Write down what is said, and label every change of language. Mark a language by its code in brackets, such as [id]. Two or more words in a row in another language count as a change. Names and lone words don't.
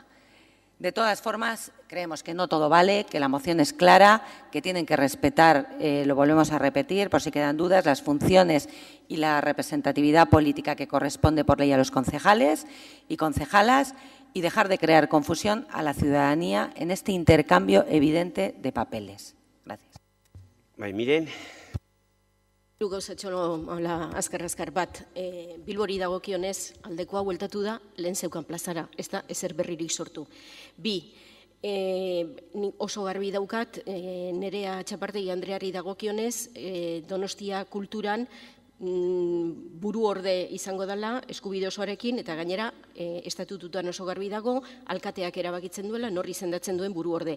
[es] De todas formas, creemos que no todo vale, que la moción es clara, que tienen que respetar, lo volvemos a repetir, por si quedan dudas, las funciones y la representatividad política que corresponde por ley a los concejales y concejalas y dejar de crear confusión a la ciudadanía en este intercambio evidente de papeles. Gracias. Miren. [eu] Gauzatxo azkar bat, Bilbori dagokionez aldekoa bueltatu da lehen zeukan plazara, ez da ezer berririk sortu. Bi, oso garbi daukat, Nerea Txapartegi Andreari dagokionez, Donostia kulturan buru orde izango dela eskubide osoarekin eta gainera estatututan oso garbi dago alkateak erabakitzen duela nor izendatzen duen buru orde.